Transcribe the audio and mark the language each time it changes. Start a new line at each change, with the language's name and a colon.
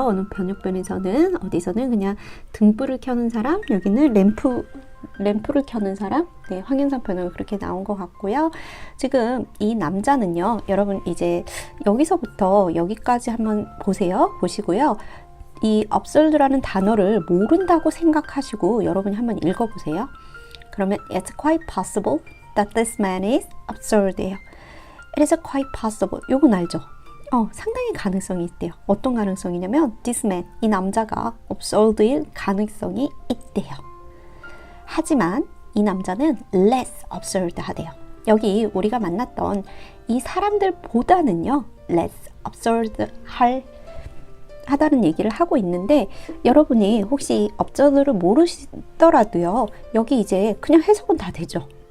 Korean: 어느 번역본에서는 어디서는 그냥 등불을 켜는 사람, 여기는 램프를 켜는 사람, 네, 황현상 번역은 그렇게 나온 것 같고요. 지금 이 남자는요, 여러분 이제 여기서부터 여기까지 한번 보시고요. 이 absurd라는 단어를 모른다고 생각하시고 여러분이 한번 읽어보세요. 그러면
English: it's quite possible that this man is absurd예요. It is quite possible.
Korean: 요건 알죠? 상당히 가능성이 있대요. 어떤 가능성이냐면
English: this man,
Korean: 이 남자가 absurd일 가능성이 있대요. 하지만 이 남자는
English: less absurd
Korean: 하대요. 여기 우리가 만났던 이 사람들보다는요
English: less absurd
Korean: 하다는 얘기를 하고 있는데, 여러분이 혹시 absurd를 모르시더라도요, 여기 이제 그냥 해석은 다 되죠.